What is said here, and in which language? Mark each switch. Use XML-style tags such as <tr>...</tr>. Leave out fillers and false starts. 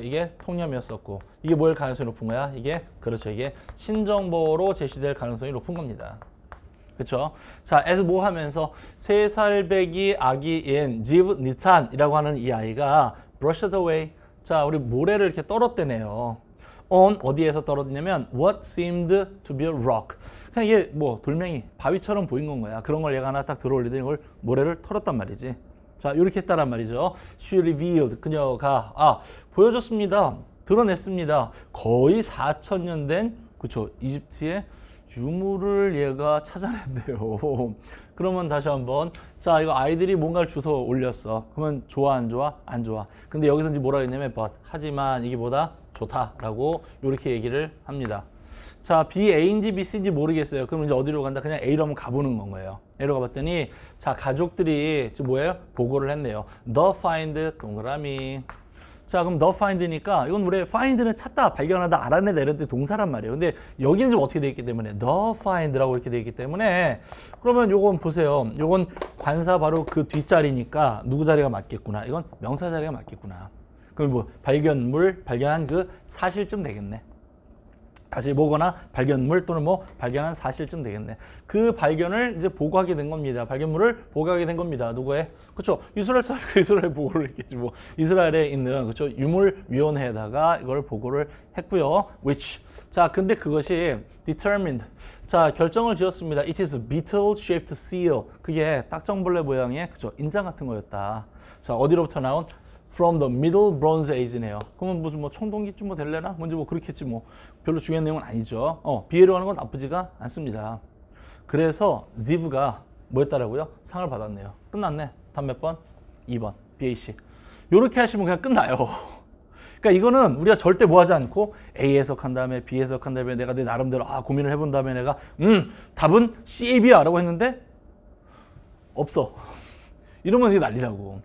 <ko>이게 통념이었었고 이게 뭐일 가능성이 높은 거야? 이게 그렇죠. 이게 신정보로 제시될 가능성이 높은 겁니다. 그렇죠? 자, as 뭐 하면서 3살배기 아기인 지브 니찬이라고 하는 이 아이가</ko> <en>brushed away.</en> <ko>자, 우리 모래를 이렇게 떨었대네요.</ko> <en>on</en> <ko>어디에서 떨어졌냐면</ko> <en>what seemed to be a rock.</en> <ko>그냥 이게 뭐 돌멩이, 바위처럼 보인 건 거야. 그런 걸 얘가 하나 딱 들어올리더니 이걸 모래를 털었단 말이지. 자, 이렇게 했다란 말이죠.</ko> <en>She revealed.</en> <ko>그녀가 보여줬습니다. 드러냈습니다. 거의 4,000년 된 그쵸 이집트의 유물을 얘가 찾아낸대요. 그러면 다시 한번 자 이거 아이들이 뭔가를 주워 올렸어. 그러면 좋아 안 좋아? 안 좋아. 근데 여기서 이제 뭐라고 했냐면 but 하지만 이게 보다 좋다라고 이렇게 얘기를 합니다. 자 B A인지 B C인지 모르겠어요. 그럼 이제 어디로 간다? 그냥 A로 한번 가보는 건 거예요. A로 가봤더니 자 가족들이 지금 뭐예요? 보고를 했네요.</ko> <en>The find</en> <ko>동그라미. 자 그럼 the find니까 이건 우리 find는 찾다, 발견하다, 알아내다 이런 때 동사란 말이에요. 근데 여기는 좀 어떻게 돼 있기 때문에 the find라고 이렇게 돼 있기 때문에 그러면 요건 보세요. 요건 관사 바로 그 뒷자리니까 누구 자리가 맞겠구나. 이건 명사 자리가 맞겠구나. 그럼 뭐 발견물, 발견한 그 사실쯤 되겠네. 다시 뭐거나 발견물 또는 뭐 발견한 사실쯤 되겠네. 그 발견을 이제 보고하게 된 겁니다. 발견물을 보고하게 된 겁니다. 누구의? 그렇죠. 이스라엘 사람이 이스라엘 보고를 했겠지. 뭐 이스라엘에 있는 그렇죠. 유물위원회에다가 이걸 보고를 했고요. which 자 근데 그것이 determined 자 결정을 지었습니다.</ko> <en>It is beetle shaped seal</en> <ko>그게 딱정벌레 모양의 그렇죠. 인장 같은 거였다. 자 어디로부터 나온?</ko> <en>From the Middle Bronze Age</en> <ko>네요. 그러면 무슨 뭐 청동기쯤 뭐 될래나? 뭔지 뭐 그렇겠지 뭐. 별로 중요한 내용은 아니죠. 비애로 하는 건 나쁘지가 않습니다. 그래서 지브가 뭐였다라고요? 상을 받았네요. 끝났네. 다음 몇 번? 2번. BAC. 요렇게 하시면 그냥 끝나요. 그러니까 이거는 우리가 절대 뭐 하지 않고 A 해석한 다음에 B 해석한 다음에 내가 내 나름대로 고민을 해본 다음에 내가 답은 C, B야 라고 했는데 없어. 이러면 이게 난리라고.</ko>